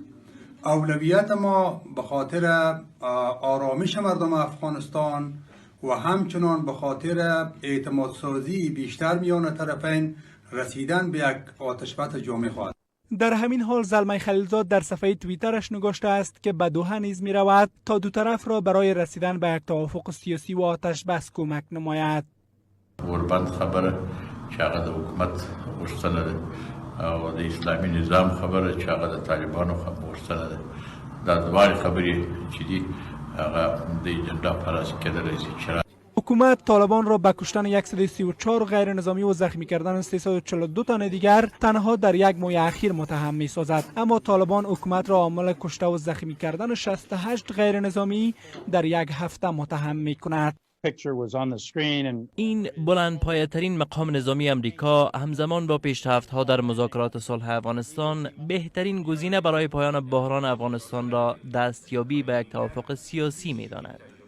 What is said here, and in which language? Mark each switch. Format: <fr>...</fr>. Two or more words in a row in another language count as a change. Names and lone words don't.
<fa>اولویت ما به خاطر آرامش مردم افغانستان و همچنان به خاطر اعتماد سازی بیشتر میان طرفین رسیدن به یک آتشبس جامع خواهد. در همین حال زلمه خلیلزاد در صفحه توییترش نگاشته است که به دوحه نیز می رود تا دو طرف را برای رسیدن به یک توافق سیاسی و آتش بس کمک نماید.</fa> <ps>غربت خبره چې هغه د حکومت غوښتنه ده او د اسلامي نظام خبره چې هغه د طالبانو غوښتنه ده. دا دواړه خبرې چې دي هغه د اجنډا پر اساس کېدلی شي.</ps> <fa>حکومت طالبان را به کشتن 134 غیر نظامی و زخمی کردن 342 تن دیگر تنها در یک ماه اخیر متهم می سازد، اما طالبان حکومت را عامل کشته و زخمی کردن 68 غیر نظامی در یک هفته متهم می کند. این بلندپایه‌ترین مقام نظامی امریکا همزمان با پیشرفت‌ها در مذاکرات صلح افغانستان بهترین گزینه برای پایان بحران افغانستان را دستیابی به یک توافق سیاسی می‌داند.</fa>